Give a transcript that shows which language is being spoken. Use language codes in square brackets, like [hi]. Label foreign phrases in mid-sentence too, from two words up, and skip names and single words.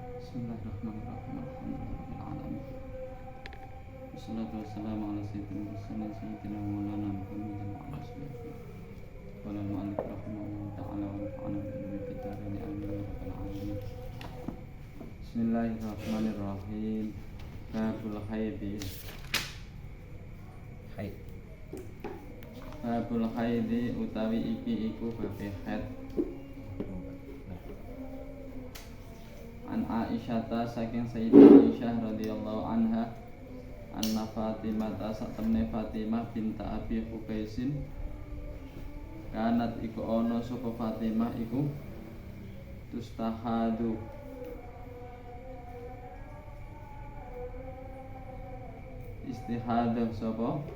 [ar] بسم الله الرحمن الرحيم. الحمد لله رب العالمين. والصلاة والسلام على سيدنا رسول الله سيدنا مولانا محمد وعلى آله وعلى المؤلف رحمه الله تعالى ونفعنا بعلم كتابه آمين يا رب العالمين. بسم الله الرحمن الرحيم. باب الحيض. باب الحيض [jv] utawi iki iku babe haid. [ar] عن عائشة [jv] saking Sayyidah Aisyah [ar] رضي الله عنها أن فاطمة [jv] satemene Fatimah [ar] بنت أبي حبيش كانت [jv] iku ana sapa Fatimah iku [ar] تستحاض استحاضة [jv] sapa